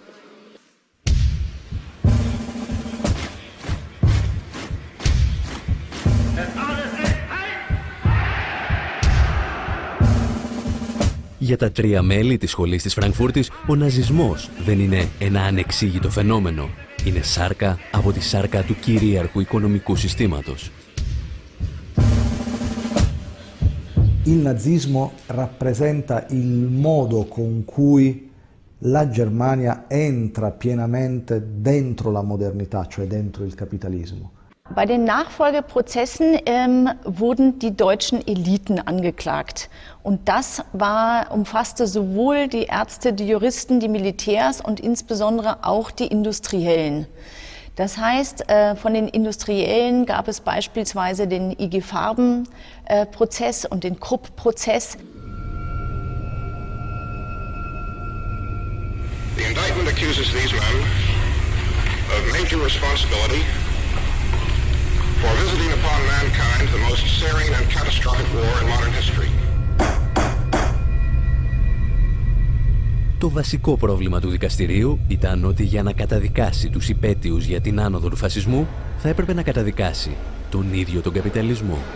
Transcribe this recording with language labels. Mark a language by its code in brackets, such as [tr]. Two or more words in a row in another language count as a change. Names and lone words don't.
[el] Για τα 3 μέλη της σχολής της Φραγκφούρτης, ο ναζισμός δεν είναι ένα ανεξήγητο φαινόμενο. Είναι σάρκα από τη σάρκα του κυρίαρχου οικονομικού συστήματος. [it] Il nazismo rappresenta il modo con cui la Germania entra pienamente dentro la modernità, cioè dentro il capitalismo. [de] Bei den Nachfolgeprozessen wurden die deutschen Eliten angeklagt. Und das umfasste sowohl die Ärzte, die Juristen, die Militärs und insbesondere auch die Industriellen. Das heißt, von den Industriellen gab es beispielsweise den IG Farben-Prozess und den Krupp-Prozess. [en] The indictment accuses these men of major responsibility for visiting upon mankind the most searing and catastrophic war in modern history. [el] Το βασικό πρόβλημα του δικαστηρίου ήταν ότι για να καταδικάσει τους υπαίτιους για την άνοδο του φασισμού θα έπρεπε να καταδικάσει τον ίδιο τον καπιταλισμό.